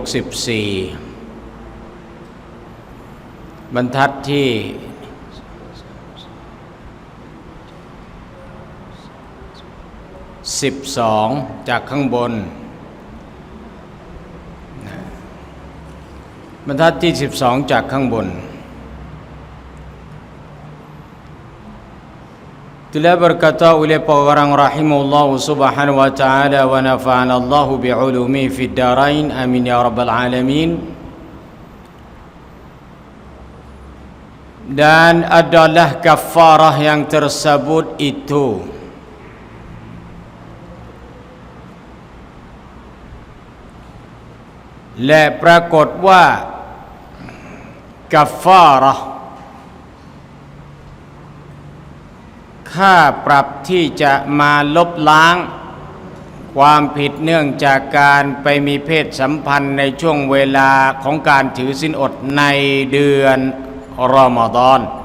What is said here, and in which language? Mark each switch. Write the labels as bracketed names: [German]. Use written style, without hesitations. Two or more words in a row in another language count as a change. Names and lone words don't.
[Thai] 64บรรทัดที่12จากข้างบนบรรทัดที่12จากข้างบน [Malay] Telah berkata oleh orang [Arabic] رحمه الله سبحانه وتعالى ونفعنا الله بعلومه في الدارين آمين يا رب العالمين [Malay] dan adalah kafarah yang tersebut itu [Thai] และปรากฏว่ากัฟฟาระห์ค่าปรับที่จะมาลบล้างความผิดเนื่องจากการไปมีเพศสัมพันธ์ในช่วงเวลาของการถือศีลอดในเดือนรอมฎอน